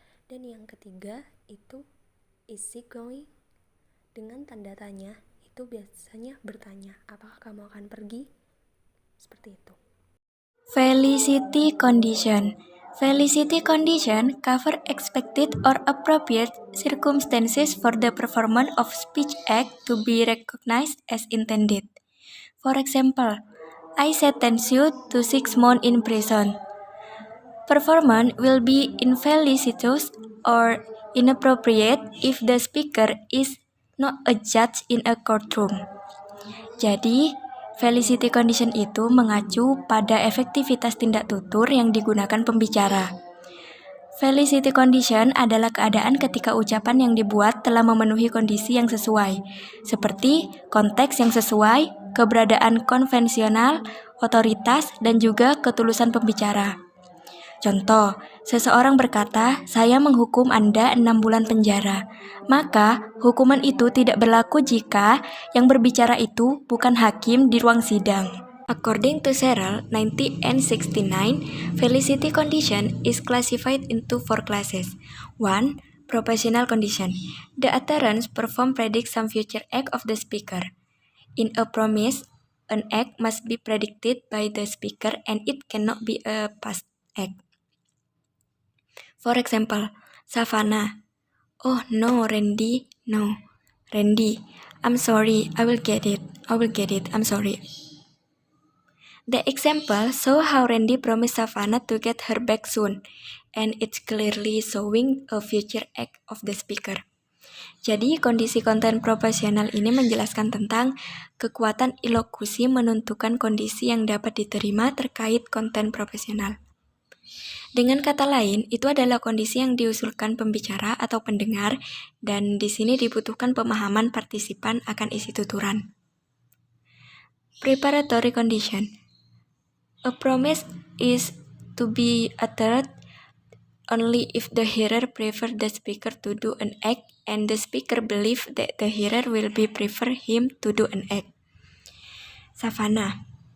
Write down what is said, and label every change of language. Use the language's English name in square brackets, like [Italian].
[Indonesian] Dan yang ketiga itu [English] is she going [Indonesian] dengan tanda tanya itu biasanya bertanya apakah kamu akan pergi, seperti itu. [English] Felicity condition. Felicity condition cover expected or appropriate circumstances for the performance of speech act to be recognized as intended. For example, I sentence you to 6 months in prison. Performance will be infelicitous or inappropriate if the speaker is not a judge in a courtroom. [Indonesian] Jadi, felicity condition itu mengacu pada efektivitas tindak tutur yang digunakan pembicara. Felicity condition adalah keadaan ketika ucapan yang dibuat telah memenuhi kondisi yang sesuai, seperti konteks yang sesuai, keberadaan konvensional, otoritas, dan juga ketulusan pembicara. Contoh, seseorang berkata, saya menghukum Anda 6 bulan penjara. Maka, hukuman itu tidak berlaku jika yang berbicara itu bukan hakim di ruang sidang. [English] According to Serrell, 1969, felicity condition is classified into 4 classes. 1. Propositional condition. The utterance performed predicts some future act of the speaker. In a promise, an act must be predicted by the speaker and it cannot be a past act. For example, Savannah. Oh no, Randy, no. Randy, I'm sorry, I will get it, I'm sorry. The example show how Randy promised Savannah to get her back soon, and it's clearly showing a future act of the speaker. [Indonesian] Jadi, kondisi konten proporsional ini menjelaskan tentang kekuatan elokusi menentukan kondisi yang dapat diterima terkait konten proporsional. Dengan kata lain, itu adalah kondisi yang diusulkan pembicara atau pendengar, dan di sini dibutuhkan pemahaman partisipan akan isi tuturan. [English] Preparatory condition. A promise is to be uttered only if the hearer prefers the speaker to do an act and the speaker believes that the hearer will be prefer him to do an act. Savannah.